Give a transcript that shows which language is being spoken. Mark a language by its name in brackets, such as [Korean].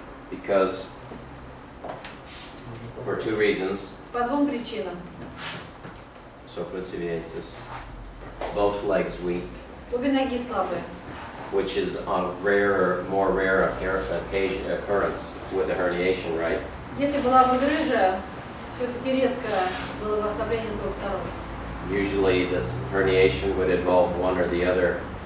[English] because for two reasons. [Russian] По двум причинам. [English] Socrates, both legs weak, [Russian] Обе ноги слабые. [English] which is a more rare occurrence with a herniation, right? [Russian] Если была бы грыжа, все-таки редко было бы ослабление с двух сторон. [English] Usually this herniation would involve one or the other